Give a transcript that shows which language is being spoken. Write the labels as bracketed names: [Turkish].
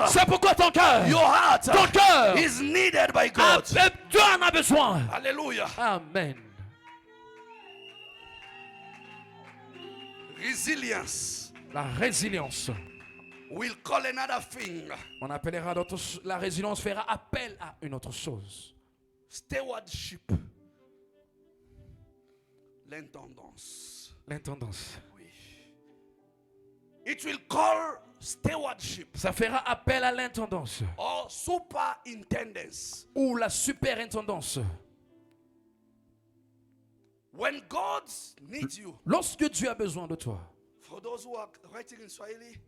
[French] C'est pourquoi ton cœur [English] is needed by God. [French] Dieu en a besoin. Hallelujah. Amen. [English] Resilience. [French] La résilience. [English] We'll call another thing. [French] On appellera la résilience fera appel à une autre chose. [English] Stewardship. [French] L'intendance. L'intendance. Oui. [English] It will call stewardship [French] Ça fera appel à l'intendance [English] or superintendence. [French] ou la superintendance. [English] When God needs you, [French] Lorsque Dieu a besoin de toi. [English] for those who are writing in Swahili,